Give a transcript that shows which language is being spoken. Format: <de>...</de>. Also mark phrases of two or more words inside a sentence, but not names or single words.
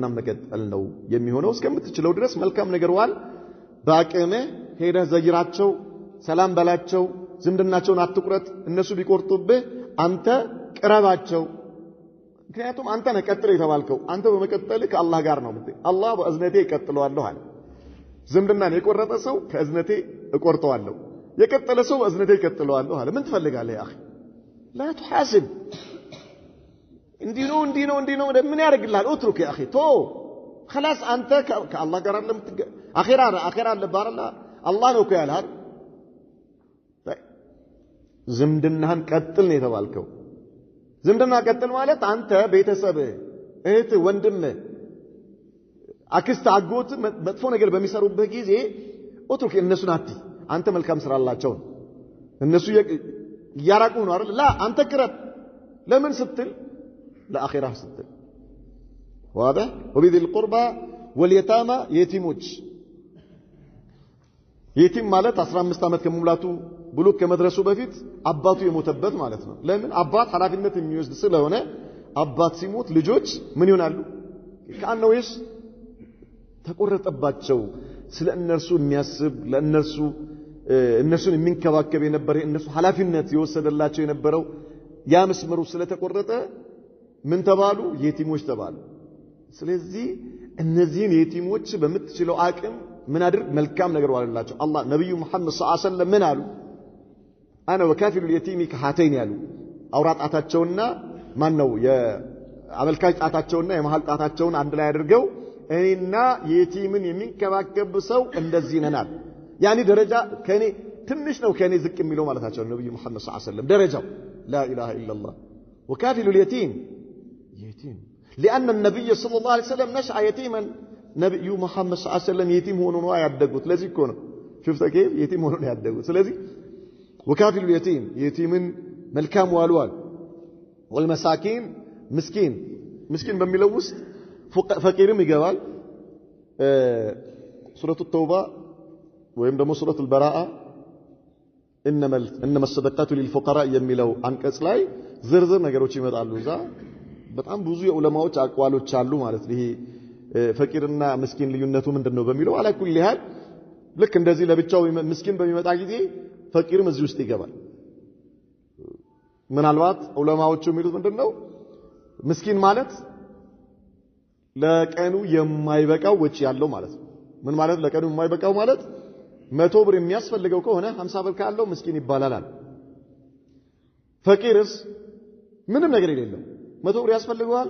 <am>መቀጠል ነው የሚሆነው እስከምትችለው ድረስ መልካም ነገር ዋል ባቀመህ ሄደህ ዘይራቸው ሰላም በላቸው ዝምድናቸውን አትቁረጥ እነሱ ቢቆርጡብህ አንተ ቅረባቸው ምክንያቱም አንተ ነህ ቀጥል የተባልከው አንተ በመቀጠልህ ከአላህ ጋር ነው አላህ በእዝነቴ ይቀጥለዋለሁ አለ ዝምድናን የቆረጠ ሰው ከእዝነቴ እቆርጠዋለሁ የቀጠለ ሰው በእዝነቴ ይቀጥለዋለሁ አለ ምን ትፈልጋለህ</am> <ar>يا أخي لا تحاسب</ar> <am>እንዲህ ነው ምን ያደርግልሃል</am> <ar>اترك يا اخي تو خلاص</ar> <am>አንተ ከአላህ ጋር አይደለም አኺራ ለባረላ አላህ ነው ያልሃል ዝምድናህን ቀጥል ነው የተባልከው ዝምድና ቀጥል ማለት አንተ ቤተሰብ እህት ወንድም አክስት አጎት መጥፎ ነገር በሚሰሩበት ጊዜ اترك እነሱን አንተ መልካም ስራ አላቸው እነሱ ያራቁ ነው አይደል لا አንተ ቅረብ ለምን ስትል ለአኺራህ ስትል</am> <ar>واضح وبذي القربى واليتامى</ar> <am>يتيموች የቲም ማለት 15 ዓመት ከመሙላቱ ብሉክ ከመድረሱ በፊት አባቱ የሞተበት ማለት ነው ለምን አባት ኃላፊነት የሚወስድ ስለሆነ አባት ሲሞት ልጆች ምን ይሆናሉ ከአንነውስ ተቆረጠባቸው ስለ እነርሱ የሚያስብ ለእነርሱ እነሱን የሚንከባከብ የነበረ እነሱ ኃላፊነት የወሰደላቸው የነበረው ያ መስመሩ ስለተቆረጠ ምን ተባሉ የቲሞች ተባሉ ስለዚህ እነዚህን የቲሞች በመትችለው አቅም ምን አድርግ መልካም ነገር ዋለላቸው አላህ ነብዩ መሐመድ</am> <ar>صلى الله عليه وسلم</ar> <am>ምን አሉ</am> <ar>انا وكافل اليتيم كهاتين</ar> <am>ያሉ አውራጣታቸውና ማን ነው የአመልካች ጣታቸውና የመሃል ጣታቸውን አንድ ላይ አድርገው እኔና የቲምን የሚንከባከብ ሰው እንደዚህ ነናል ያኒ ደረጃ ከኔ ትንሽ ነው ከኔ ዝቅ የሚለው ማለታቸው ነብዩ መሐመድ</am> <ar>صلى الله عليه وسلم</ar> <am>ደረጃው</am> <ar>لا اله الا الله وكافل اليتيم يتيم لان النبي صلى الله عليه وسلم نشأ يتيما</ar> <am>ነብዩ መሐመድ</am> <ar>صلى الله عليه وسلم</ar> <am>የቲም ሆኖ ነው ያደጉት ለዚህ እኮ ነው</am> <ar>شفت كيف</ar> <am>የቲም ሆኖ ነው ያደጉት ስለዚህ</am> <ar>وكافل اليتيم يتيمن</ar> <am>መልካም ዋልዋል</am> <ar>والمساكين مسكين</ar> <am>በሚለው ውስጥ ፈቂርም ይገባል ሱረቱ ተውባ ወይም ደግሞ ሱረቱ</am> <ar>البراءة انما الصدقات للفقراء</ar> <am>የሚለው አንቀጽ ላይ ዝርዝር ነገሮች ይመጣሉ እዛ በጣም ብዙ የዑለማዎች አቋሎች አሉ ማለት ነው ይሄ ፈቂርና ምስኪን ልዩነቱ ምንድነው በሚለው አላ ኩል ይሃል ልክ እንደዚህ ለብቻው ምስኪን በሚመጣ ጊዜ ፈቂርም እዚህ ውስጥ ይገባል ምናልባት ዑለማዎቹ የሚሉት ምንድነው ምስኪን ማለት ለቀኑ የማይበቃው ወጪ ያለው ማለት ነው ምን ማለት ለቀኑ የማይበቃው ማለት 100 ብር የሚያስፈልገው ከሆነ 50 ብር ካለው ምስኪን ይባላል ፈቂርስ ምንም ነገር የሌለው 100 ብር ያስፈልገዋል</am>